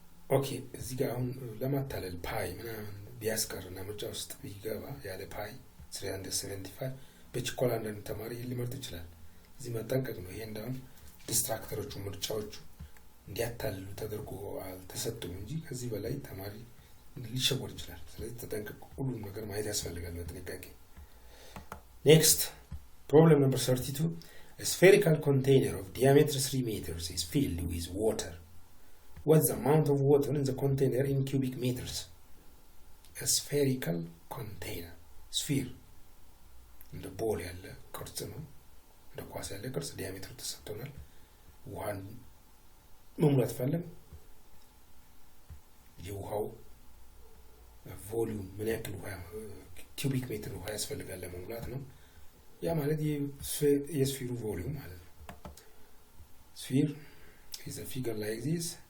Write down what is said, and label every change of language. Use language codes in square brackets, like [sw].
[am] Okay, እዚህ ጋር አሁን ለማታለል ፓይ ምናምን ቢያስቀርና ምርጫ ውስጥ ቢገባ ያለ ፓይ 375 በችኮላ አንዳንድ ተማሪ ሊመርጥ ይችላል። እዚህ መጠንቀቅ ነው። ይሄ እንዳውም ዲስትራክተሮቹ ምርጫዎቹ እንዲያታልሉ ተደርጎ አልተሰጡም እንጂ ከዚህ በላይ ተማሪ ሊሸወድ ይችላል። ስለዚህ ተጠንቀቁ። ሁሉም ነገር ማየት ያስፈልጋል በጥንቃቄ። [en] Next, problem number 32. A spherical container of diameter 3 meters is filled with water. What's the amount of water in the container in cubic meters? A spherical container. Sphere. [am] እንደ ቦል ያለ ቅርጽ ነው። እንደ ኳስ ያለ ቅርጽ ዲያሜትሩ ተሰጥቶናል። ውሃን መሙላት ፈለግ የውሃው ቮሊዩም ምን ያክል ውሃ ኪዩቢክ ሜትር ውሃ ያስፈልጋል ለመሙላት ነው። ያ ማለት የስፊሩ ቮሊዩም ማለት ነው። [en] Sphere is a figure like this.